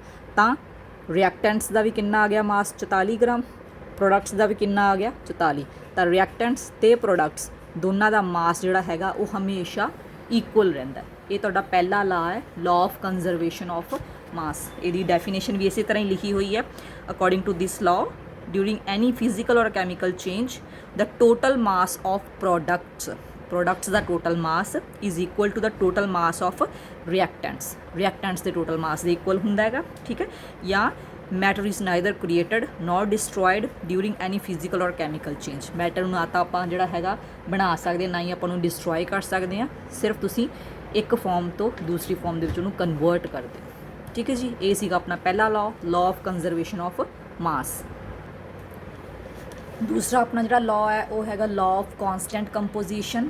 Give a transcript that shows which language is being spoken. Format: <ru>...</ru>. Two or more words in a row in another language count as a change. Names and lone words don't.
<pa>ਤਾਂ ਰਿਐਕਟੈਂਟਸ ਦਾ ਵੀ ਕਿੰਨਾ ਆ ਗਿਆ ਮਾਸ, 44 ਗ੍ਰਾਮ। ਪ੍ਰੋਡਕਟਸ ਦਾ ਵੀ ਕਿੰਨਾ ਆ ਗਿਆ, 44। ਤਾਂ ਰਿਐਕਟੈਂਟਸ ਅਤੇ ਪ੍ਰੋਡਕਟਸ ਦੋਨਾਂ ਦਾ ਮਾਸ ਜਿਹੜਾ ਹੈਗਾ ਉਹ ਹਮੇਸ਼ਾ ਇਕੁਅਲ ਰਹਿੰਦਾ। ਇਹ ਤੁਹਾਡਾ ਪਹਿਲਾ ਲਾਅ ਹੈ,</pa> <en>law of conservation of mass.</en> <pa>ਇਹਦੀ ਡੈਫੀਨੇਸ਼ਨ ਵੀ ਇਸੇ ਤਰ੍ਹਾਂ ਹੀ ਲਿਖੀ ਹੋਈ ਹੈ।</pa> <en>according to this law, during any physical or chemical change, the total mass of products ਦਾ total mass is equal to the total mass of reactants ਦੇ total mass ਦੇ equal</en> <pa>ਹੁੰਦਾ ਹੈਗਾ। ਠੀਕ ਹੈ, ਜਾਂ</pa> <en>matter is neither created nor destroyed during any physical or chemical change।</en> <pa>ਮੈਟਰ ਨੂੰ ਨਾ ਤਾਂ ਆਪਾਂ ਜਿਹੜਾ ਹੈਗਾ ਬਣਾ ਸਕਦੇ, ਨਾ ਹੀ ਆਪਾਂ ਨੂੰ ਡਿਸਟਰੋਏ ਕਰ ਸਕਦੇ ਹਾਂ, ਸਿਰਫ ਤੁਸੀਂ ਇੱਕ ਫਾਰਮ ਤੋਂ ਦੂਸਰੀ ਫਾਰਮ ਦੇ ਵਿੱਚ ਉਹਨੂੰ ਕਨਵਰਟ ਕਰਦੇ ਹੋ। ਠੀਕ ਹੈ ਜੀ, ਇਹ ਸੀਗਾ ਆਪਣਾ ਪਹਿਲਾ</pa> <en>law of conservation of mass.</en> <pa>ਦੂਸਰਾ ਆਪਣਾ ਜਿਹੜਾ ਲਾਅ ਹੈ ਉਹ ਹੈਗਾ</pa> <en>law of constant composition.</en>